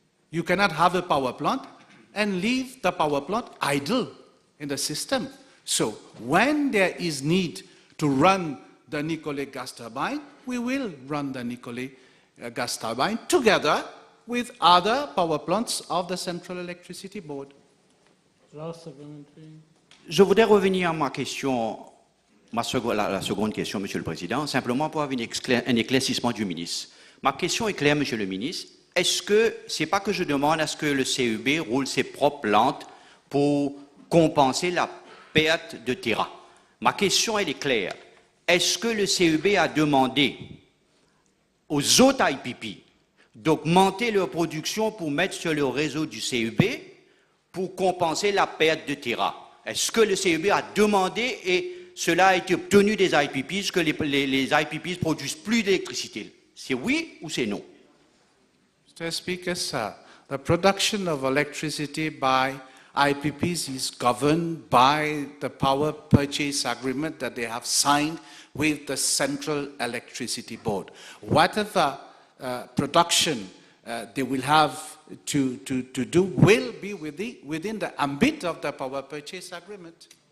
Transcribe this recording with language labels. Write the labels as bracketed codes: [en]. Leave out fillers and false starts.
[en] You cannot have a power plant and leave the power plant idle in the system. So when there is need to run the Nicolet gas turbine, we will run the Nicolet gas turbine together with other power plants of the Central Electricity Board. [fr] Je voudrais revenir à ma question, la seconde question, Monsieur le Président, simplement pour avoir un éclaircissement du ministre. Ma question est claire, Monsieur le ministre. Est-ce que, c'est pas que je demande à ce que le CEB roule ses propres plantes pour compenser la perte de terrain. Ma question, elle est claire. Est-ce que le CEB a demandé aux autres IPP d'augmenter leur production pour mettre sur le réseau du CEB pour compenser la perte de terrain? Est-ce que le CEB a demandé et cela a été obtenu des IPPs, que les IPPs produisent plus d'électricité? C'est oui ou c'est non? [en] Mr. Speaker, sir, the production of electricity by IPPs is governed by the power purchase agreement that they have signed with the Central Electricity Board. Whatever production they will have to do will be within the ambit of the power purchase agreement.